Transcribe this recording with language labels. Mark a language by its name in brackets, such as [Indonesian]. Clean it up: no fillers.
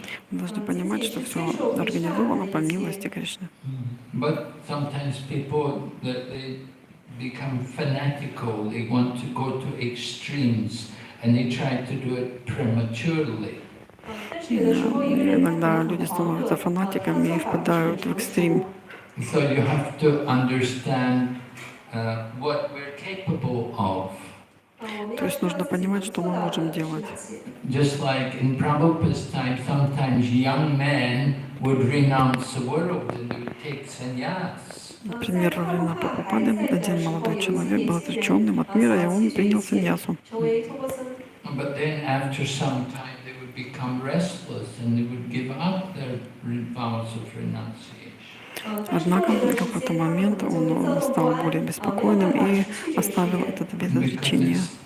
[Russian] Мы должны понимать, что все организовано по милости Кришны. [English] But sometimes people they become fanatical. They want to go to extremes, and they try to do it prematurely. [Russian] Иногда люди становятся фанатиками и впадают в экстрим. [English] So you have to understand what we're capable of. [Russian] То есть нужно понимать, что мы можем делать. [English] Just like in Prabhupada's time, sometimes young men would renounce the world and they would take sannyas. [Russian] Например, во времена Прабхупады один молодой человек был отреченным от мира, и он принял саньясу. [English] But then after some time they would become restless and they would give up their vows of renunciation. [Russian] Однако в какой-то момент он стал более беспокойным и оставил этот обет отречения.